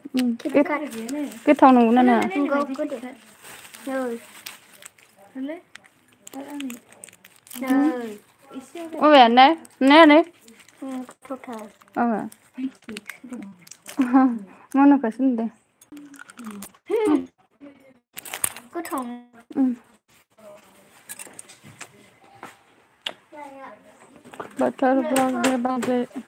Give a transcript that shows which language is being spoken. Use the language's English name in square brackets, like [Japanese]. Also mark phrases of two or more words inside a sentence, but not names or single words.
[Bodo] गोथाव KitKat. नंगौना नङा? [English] Go good. No. No. [Bodo] अबेयानो नायानो Total. अबे मन'खौसो नुदों गोथाव बोथोर ब्लग दे बाजै